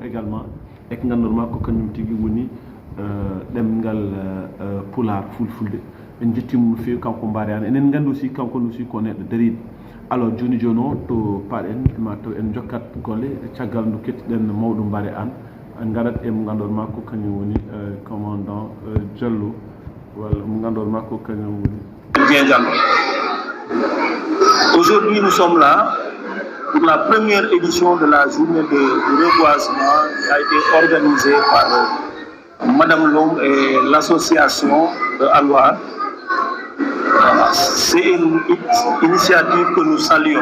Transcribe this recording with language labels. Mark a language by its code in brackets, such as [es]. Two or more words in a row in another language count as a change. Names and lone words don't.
[fr] également e [ff] ko ganduɗa ko kañum tigui woni ɗemgal Pulaar Fulfulde en jettimo no fewi kanko Mbare An enen gandi aussi kanko aussi ko neɗɗo dariɗo alors joni joni o to paɗen ma taw en jokkat golle caggal ndu kettiɗen mawɗo Mbare An garat e mo ganduɗa ko kañum woni commandant Diallo walla mo ganduɗa ko kañum woni [fr] bien Diallo. Aujourd'hui, nous sommes là pour la première édition de la journée de reboisement qui a été organisée par Madame Lom et l'association de Alwar. C'est une initiative que nous saluons.